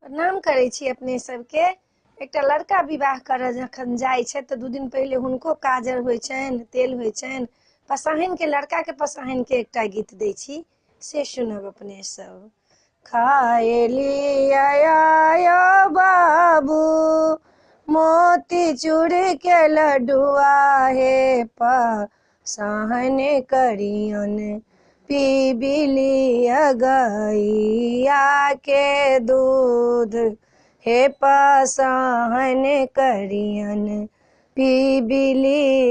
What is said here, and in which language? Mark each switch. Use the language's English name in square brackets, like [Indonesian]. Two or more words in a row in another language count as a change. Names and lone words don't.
[Maithili] प्रणाम करै छी अपने सबके। एकटा लड़का विवाह करऽ जखन जाइ छै तऽ 2 दिन पहिले हुनको काजर होइ छनि, तेल होइ छनि। पसाहनि के लड़का के पसाहनि के एकटा गीत दै छी, से सुनब अपने सब। खाए आयो बाबू मोती चूर के लड्डुआ हे पसाहन करियन पीबिली गैया के दूध हे पसाहन करियन पीबिली